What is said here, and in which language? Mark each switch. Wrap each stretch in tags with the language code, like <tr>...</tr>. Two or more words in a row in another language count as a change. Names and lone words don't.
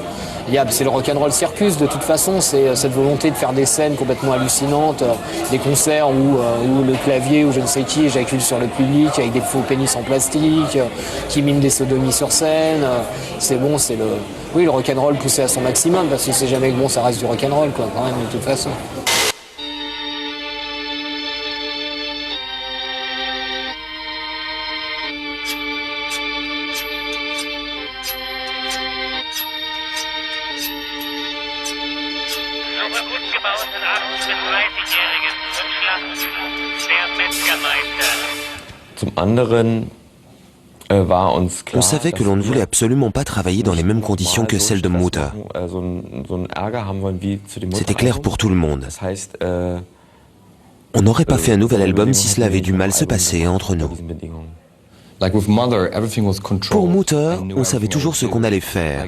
<fr>C'est le rock'n'roll circus de toute façon, c'est cette volonté de faire des scènes complètement hallucinantes, des concerts où le clavier ou je ne sais qui éjacule sur le public avec des faux pénis en plastique, qui miment des sodomies sur scène. Le rock'n'roll poussé à son maximum, parce que c'est jamais que bon, ça reste du rock'n'roll quoi, quand même de toute façon.</fr> <de>Suche gut gebauten 8- bis 30-Jährigen zum Schlachten. Der Metzgermeister. Zum anderen war uns klar,</de> <fr>On savait que l'on ne voulait absolument pas travailler dans les mêmes conditions que celles de Mutter. C'était clair pour tout le monde. On n'aurait pas fait un nouvel album si cela avait du mal se passer entre nous. Pour Mutter, on savait toujours ce qu'on allait faire.</fr>